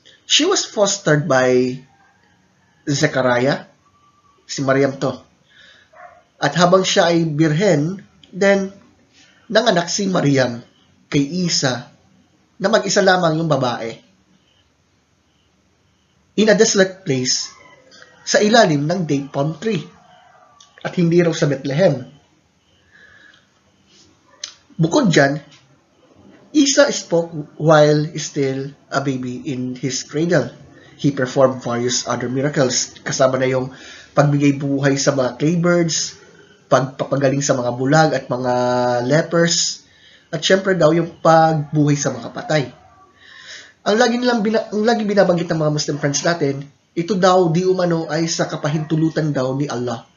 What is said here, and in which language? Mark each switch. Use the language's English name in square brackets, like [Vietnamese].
[English] She was fostered by Zechariah, [Filipino] si Mariam to. At habang siya ay birhen, then nanganak si Mariam kay Isa na mag-isa lamang yung babae. [English] In a desolate place, [Filipino] sa ilalim ng [English] date palm tree. [Filipino] At hindi raw sa Bethlehem. Bukod dyan, [English] Isa spoke while still a baby in his cradle. He performed various other miracles, [Filipino] kasama na yung pagbigay buhay sa mga clay birds, pagpapagaling sa mga bulag at mga lepers, at syempre daw yung pagbuhay sa mga patay. Ang lagi binabanggit ng mga Muslim friends natin, ito daw di umano ay sa kapahintulutan daw ni Allah.